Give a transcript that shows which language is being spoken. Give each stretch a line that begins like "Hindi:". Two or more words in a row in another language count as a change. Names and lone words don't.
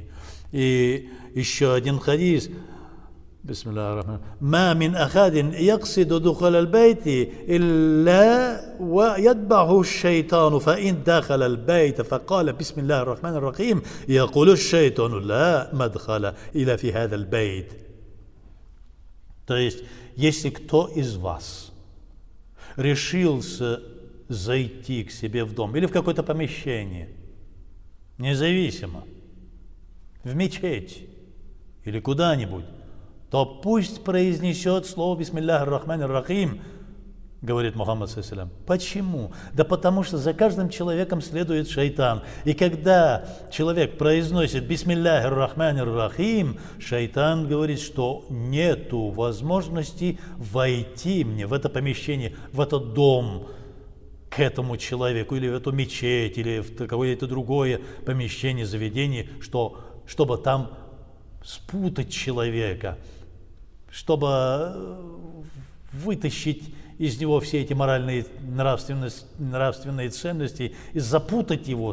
Russian: И еще один хадис.
Arabic: بسم الله الرحمن الرحيم ما من أحد يقصد دخول البيت إلا ويتبعه الشيطان فإن دخل البيت فقال بسم الله الرحمن الرحيم يقول الشيطان لا مدخل إلا في هذا البيت.
Russian: То есть, если кто из вас решился зайти к себе в дом или в какое-то помещение, независимо, в мечеть или куда-нибудь, то пусть произнесет слово
Arabic: بسم الله الرحمن الرحيم,
Russian: говорит Мухаммад
Arabic: صلى الله عليه وسلم.
Russian: Почему? Да потому что за каждым человеком следует шайтан. И когда человек произносит
Arabic: بسم الله الرحمن الرحيم,
Russian: шайтан говорит, что нету возможности войти мне в это помещение, в этот дом, к этому человеку, или в эту мечеть, или в какое-то другое помещение, заведение, чтобы там спутать человека, чтобы вытащить из него все эти моральные, нравственные ценности и запутать его.